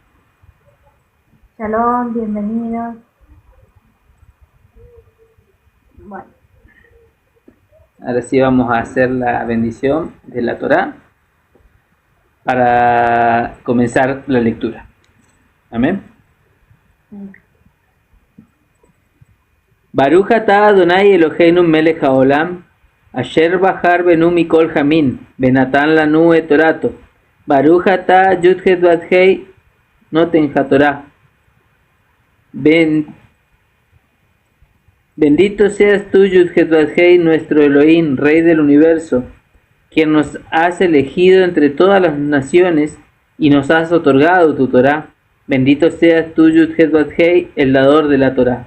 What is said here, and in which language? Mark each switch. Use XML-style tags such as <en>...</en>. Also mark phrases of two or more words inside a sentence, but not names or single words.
<es>Shalom, bienvenidos. Bueno. Ahora sí vamos a hacer la bendición de la Torá para comenzar la lectura. Amén.</es> <he>ברוך אתה אדוני אלוהינו מלך העולם, אשר בחר בנו מכל העמים, ונתן לנו את תורתו. ברוך אתה יו"ד-ה"י וי"ו-ה"י נותן התורה.</he> <es>Bendito seas tú, Yud-Het Vav-Hei, nuestro Elohim, Rey del universo, quien nos has elegido entre todas las naciones y nos has otorgado tu Torá. Bendito seas tú, Yud-Het Vav-Hei, el dador de la Torá.</es>